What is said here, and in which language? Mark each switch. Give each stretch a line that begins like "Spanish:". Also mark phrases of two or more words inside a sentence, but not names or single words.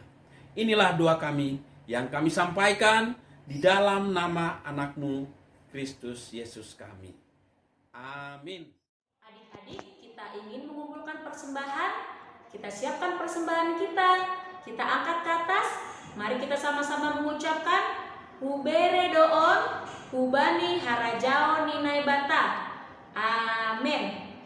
Indonesian: Inilah doa kami yang kami sampaikan di dalam nama anak-Mu, Kristus Yesus kami. Amin. Adik-adik, kita ingin mengumpulkan persembahan. Kita siapkan persembahan kita. Kita angkat ke atas. Mari kita sama-sama mengucapkan
Batak Simalungun: Hubere doon, hubani harajao ninai bata.
Indonesian: Amin.